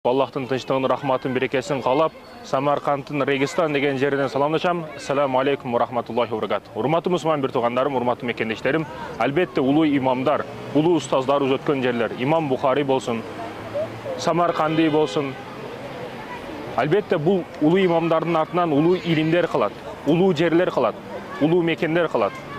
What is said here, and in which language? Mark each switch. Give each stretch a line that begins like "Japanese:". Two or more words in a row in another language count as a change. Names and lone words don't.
Kazakh: Аллахтың тыныштығын, рахматын, берекесін қалап, Самарқандтың Регистан деген жерден саламдашам.
Arabic: السلام عليكم ورحمة الله وبركاته.
Kyrgyz: Урматтуу мусулман бир туугандарым, урматтуу мекендештерим, албетте улуу имамдар, улуу устаздар өткөн жерлер, Имам Бухари болсун, Самарқанди болсун. Албетте бул улуу имамдардын артынан улуу илимдер калат, улуу жерлер калат, улуу мекендер калат.